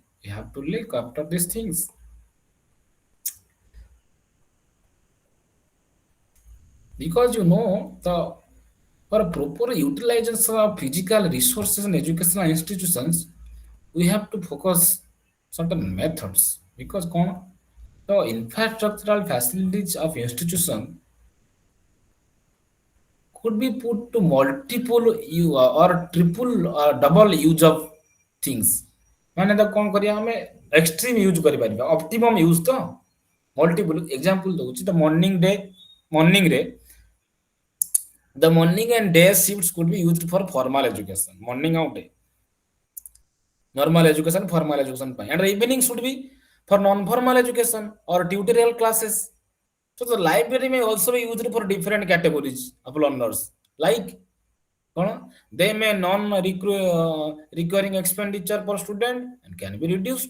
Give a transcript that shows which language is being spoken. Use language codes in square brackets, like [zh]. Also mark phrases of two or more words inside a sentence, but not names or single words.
[en] You have to look after these things because you know the for a proper utilization of physical resources and educational institutions, we have to focus certain methods because the infrastructural facilities of institution could be put to multiple or triple or double use of things [or] ମାନେ ତ କଣ କରିବା ଆମେ [en] extreme use କରିପାରିବା optimum use ତ multiple example ଦଉଛି the morning ରେ the morning and day shifts could be used for formal education morning ଆଉ day formal education ପାଇଁ and the evening should be for non formal education or tutorial classes. So the library may also be used for different categories of learners like କଣ they may non recurring expenditure per student and can be reduced.